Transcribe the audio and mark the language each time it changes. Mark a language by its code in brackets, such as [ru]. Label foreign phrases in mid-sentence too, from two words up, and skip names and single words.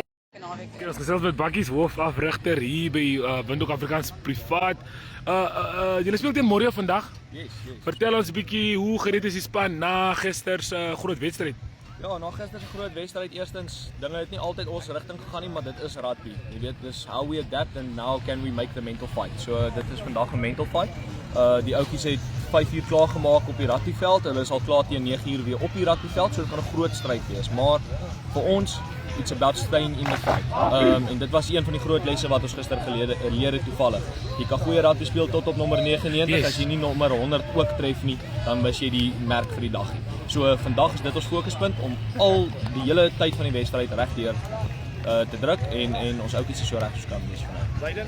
[af] Ons gesels met Bakkies hoofafrigter hier by Windhoek Afrikaans Privaat. Julle speel teen Morio vandag? Yes. Vertel ons 'n bietjie hoe gereed is die span na gister se groot wedstryd? Ja, na gister se groot wedstryd, eerstens, dinge het nie altyd ons rigting gegaan nie, maar dit is rugby. Jy weet, dis [en] how we adapt and now can we make the mental fight. [af] So dit is vandag 'n [en] mental fight. [af] Die ouetjies het 5 uur klaar gemaak op die rugbyveld. Hulle is al klaar teen 9 uur weer op die rugbyveld, so dit gaan 'n groot stryd wees. Maar vir ons [en] it's about staying in the fight. [af] En dit was een van die groot lesse wat ons gister geleer het toevallig. Jy kan goeie rugby speel tot op nommer 99, yes. As jy nie nommer 100 ook tref nie, dan mis jy die merk vir die dag nie. So vandag is dit ons fokuspunt om al die hele tyd van die wedstryd regdeur te druk en ons ouetjies so reg soos kan wees vandag.